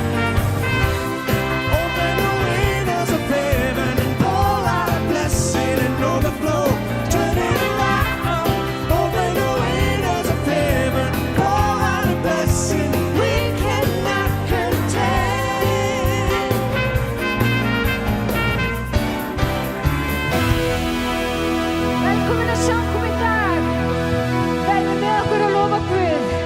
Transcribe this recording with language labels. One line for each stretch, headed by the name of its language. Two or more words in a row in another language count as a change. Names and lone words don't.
English: Open the windows of heaven and pour out a blessing and overflow. Turn it around. Open the windows of heaven, pour out a blessing we cannot contain.
Icelandic: Velkomin að samkoma í dag. Verðum með okkur að lofa Guð.